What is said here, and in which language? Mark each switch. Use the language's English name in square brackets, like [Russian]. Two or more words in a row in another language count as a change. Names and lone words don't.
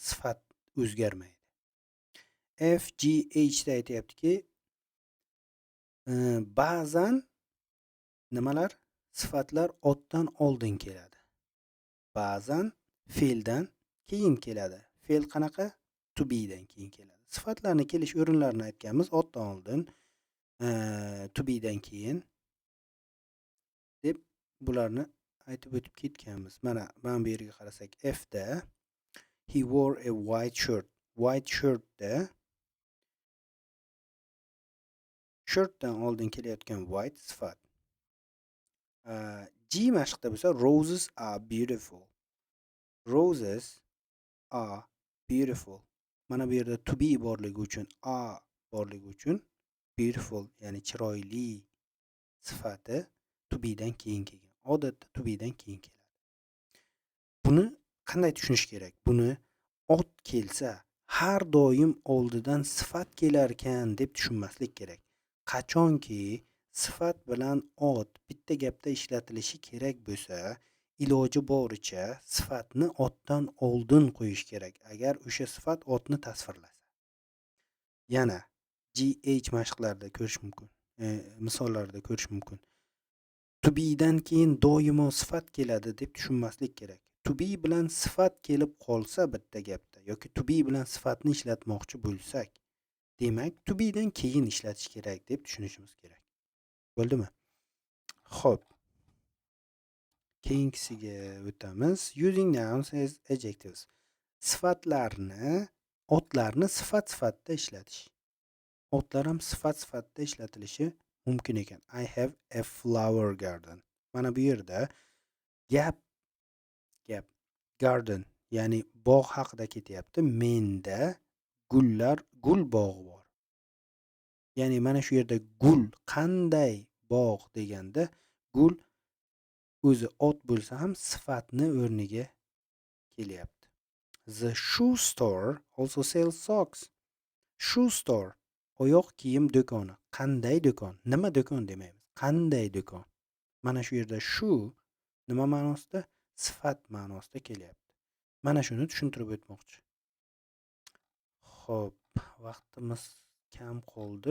[Uzbek] Sifat o'zgarmaydi. FGH da aytayaptiki, ba'zan nimalar? Sifatlar otdan oldin keladi. Ba'zan fe'ldan keyin keladi. Fe'l qanaqa? [English] To be [Uzbek] dan keyin keladi. Sifatlarni kelish o'rinlarini aytganmiz. Otdan oldin, [English] to be [Uzbek] dan keyin deb bularni aytib o'tib ketganmiz. Mana bu yerga qarasak, F da [English] he wore a white shirt. White shirt [Uzbek] da shirtdan oldin kelayotgan white sifat. G mashqda bo'lsa, [English] roses are beautiful. Roses are beautiful. [Uzbek] Mana bu yerda [English] to be [Uzbek] borligi uchun, are borligi uchun beautiful, ya'ni chiroyli sifati [English] to be [Uzbek] dan keyin kelgan. Odatda [English] to be [Uzbek] dan keyin keladi. Buni qanday tushunish kerak? Buni ot kelsa har doim oldidan sifat kelar ekan deb tushunmaslik kerak. Qachonki sifat bilan ot bitta gapda ishlatilishi kerak bo'lsa, iloji boricha sifatni otdan oldin qo'yish kerak, agar o'sha sifat otni tasvirlasa. Yana GH mashqlarida ko'rish mumkin. Misollarda ko'rish mumkin. [English] To be [Uzbek] dan keyin doimo sifat keladi deb tushunmaslik kerak. [English] To be [Uzbek] bilan sifat kelib qolsa bitta gapda yoki [English] to be [Uzbek] bilan sifatni ishlatmoqchi bo'lsak, demak [English] to be [Uzbek] dan keyin ishlatish kerak deb tushunishimiz kerak. Bo'ldimi? Xo'p. Keyingisiga o'tamiz. [English] Using nouns as adjectives. [Uzbek] Sifatlarni, otlarni sifat sifatida ishlatish. Otlar ham sifat sifatida ishlatilishi mumkin ekan. [English] I have a flower garden. [Uzbek] Mana bu yerda gap garden, ya'ni bog' haqida ketyapti. Menda gul bog'i bor. Ya'ni mana shu yerda gul qanday bog' deganda, gul o'zi ot bo'lsa ham sifatni o'rniga kelyapti. [English] The shoe store also sells socks. Shoe store, [Uzbek] oyoq kiyim do'koni. Qanday do'kon? Nima do'kon demaymiz. Qanday do'kon? Mana shu yerda shoe nima ma'nosida? Sifat ma'nosida kelyapti. Mana shuni tushuntirib o'tmoqchi. Xo'p, vaqtimiz kam qoldi.